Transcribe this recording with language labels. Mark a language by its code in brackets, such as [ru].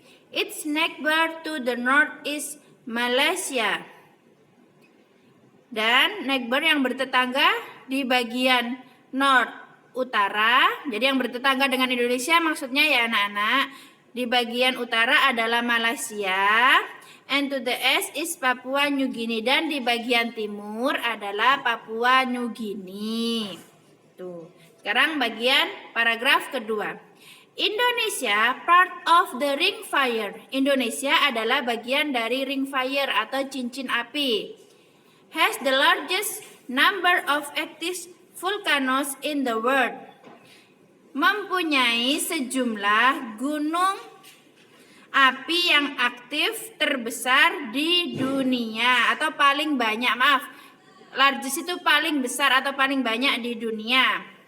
[en] Its neighbor to the north is Malaysia. [id] Dan neighbor yang bertetangga di bagian north utara, jadi yang bertetangga dengan Indonesia maksudnya ya anak-anak, di bagian utara adalah Malaysia, [en] and to the east is Papua New Guinea, [id] dan di bagian timur adalah Papua New Guinea. Tuh. Sekarang bagian paragraf kedua. [en] Indonesia part of the ring fire. [id] Indonesia adalah bagian dari ring fire atau cincin api. [en] Has the largest number of active volcanoes in the world. [id] Mempunyai sejumlah gunung api yang aktif terbesar di dunia, atau paling banyak, largest itu paling besar atau paling banyak di dunia.